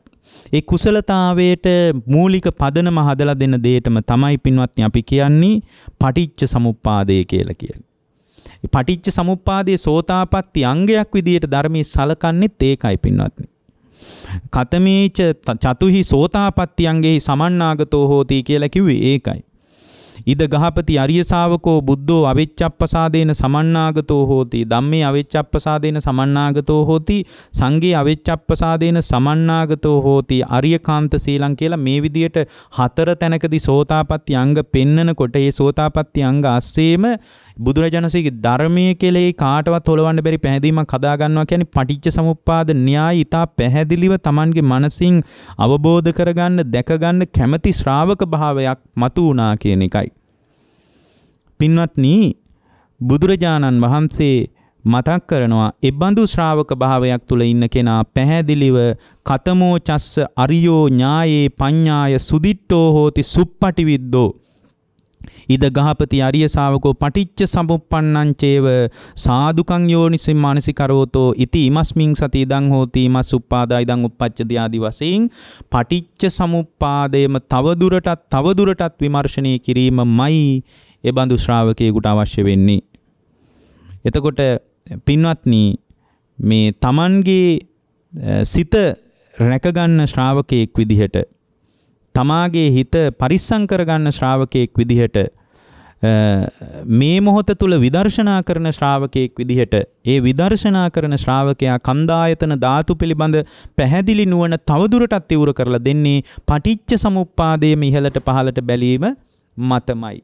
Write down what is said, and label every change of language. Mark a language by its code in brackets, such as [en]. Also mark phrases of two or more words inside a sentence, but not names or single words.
[si] ඒ කුසලතාවයට මූලික පදනම හදලා දෙන දෙයටම තමයි පින්වත්නි අපි කියන්නේ පටිච්ච සමුප්පාදය කියලා කියන්නේ. පටිච්ච සමුප්පාදයේ සෝතාපට්ටි අංගයක් විදියට ධර්මයේ සලකන්නේත් ඒකයි පින්වත්නි. [pi] කතමේච චතුහි සෝතාපට්ටි අංගෙහි සමන්නාගතෝ හෝති [si] කියලා කිව්වේ ඒකයි. [pi] ඉද ගහපති අරිය ශාවකෝ බුද්ධෝ අවිච්ඡප්පසාදේන සමන්නාගතෝ හෝති ධම්මේ අවිච්ඡප්පසාදේන සමන්නාගතෝ හෝති සංඝේ අවිච්ඡප්පසාදේන සමන්නාගතෝ හෝති අරියකාන්ත සීලං [si] කියලා මේ විදියට 4 තැනකදී සෝතාපට්ටි අංග පෙන්නකොට ඒ සෝතාපට්ටි අංග අස්සේම බුදුරජාණන්සේගේ ධර්මයේ කෙලෙහි කාටවත් හොලවන්න බැරි පැහැදීමක් හදා ගන්නවා කියන්නේ පටිච්ච සමුප්පාද න්‍යාය ඊට පැහැදිලිව Tamanගේ මනසින් අවබෝධ කරගන්න දැක ගන්න කැමැති ශ්‍රාවක භාවයක් මතු වුණා කියන එකයි. පින්වත්නි බුදුරජාණන් වහන්සේ මතක් කරනවා එබඳු ශ්‍රාවක භාවයක් තුල ඉන්න කෙනා පැහැදිලිව [pi] කතමෝ චස්ස අරියෝ ඥායේ පඤ්ඤාය සුදිට්ඨෝ හෝති සුප්පටිවිද්දෝ ඉද ගහපති අරිය ශාවකෝ පටිච්ච සමුප්පන්නං චේව සාදුකං යෝනිසි මානසිකරෝතෝ ඉති ඉමස්මින් සති ඉදං හෝති ඉමස් උප්පාදා ඉදං උප්පච්චති [si] ආදි වශයෙන් පටිච්ච සමුප්පාදයේම තවදුරටත් විමර්ශනය කිරීමයි එබඳු ශ්‍රාවකයෙකුට අවශ්‍ය වෙන්නේ. එතකොට පින්වත්නි මේ Tamanගේ සිත රැකගන්න ශ්‍රාවකයෙක් විදිහට තමාගේ හිත පරිස්සම් කරගන්න ශ්‍රාවකයෙක් විදිහට මේ මොහොත තුල විදර්ශනා කරන ශ්‍රාවකයෙක් විදිහට ඒ විදර්ශනා කරන ශ්‍රාවකයා කන්දායතන ධාතු පිළිබඳ පැහැදිලි නුවණ තවදුරටත් තිවුර කරලා දෙන්නේ පටිච්ච සමුප්පාදයේම ඉහළට පහළට බැලීම මතමයි.